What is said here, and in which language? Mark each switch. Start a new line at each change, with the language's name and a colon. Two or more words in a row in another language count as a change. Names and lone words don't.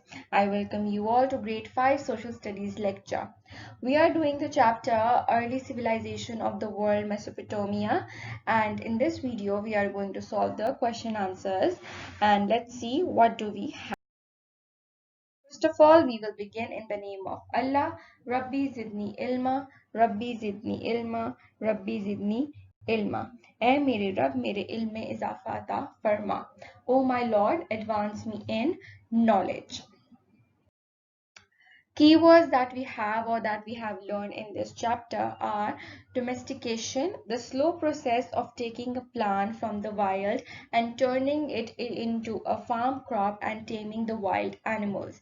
English: I welcome you all to Grade 5 Social Studies lecture. We are doing the chapter Early Civilization of the World, Mesopotamia, and in this video we are going to solve the question answers, and let's see what do we have. First of all, we will begin in the name of Allah.
Arabic: رب زدني علما، رب زدني علما، رب زدني علما.
Urdu: اے میرے رب میرے علم میں اضافہ عطا فرما.
English: O my Lord, advance me in knowledge. Keywords that we have or that we have learned in this chapter are domestication, the slow process of taking a plant from the wild and turning it into a farm crop and taming the wild animals.